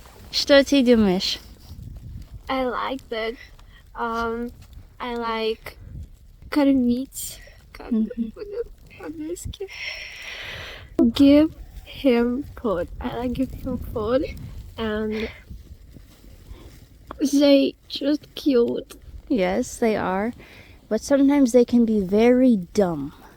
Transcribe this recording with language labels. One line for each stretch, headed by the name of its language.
Russian: Что ты думаешь?
English: I like that. I like
Russian: кормить. Как это будет по-английски?
English: Give him food. I like give him food, and they just cute. Yes, they are. But sometimes they can be very dumb.